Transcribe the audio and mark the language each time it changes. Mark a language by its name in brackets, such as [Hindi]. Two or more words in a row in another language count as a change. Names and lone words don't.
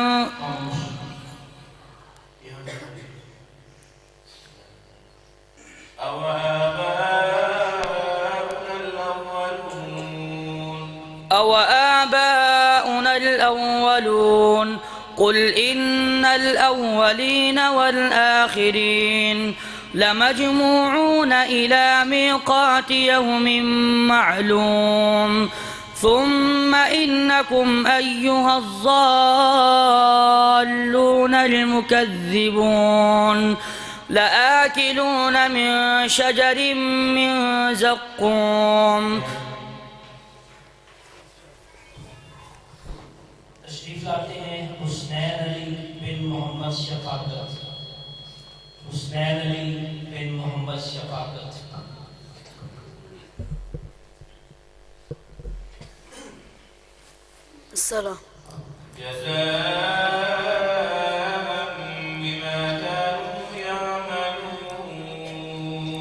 [Arabic] أوآباؤنا الأولون قل إن الأولين والآخرين لمجموعون إلى ميقات يوم معلوم ثم إنكم أيها الضالون المكذبون لآكلون من شجر من زقوم [Urdu] تشریف لاتے ہیں حسنین علی بن محمد شفاقت حسنین علی بن محمد شفاقت हुसनैन अली बिन मोहम्मद शफाकत [Arabic] الصلاة جزاء بما كانوا يعملون.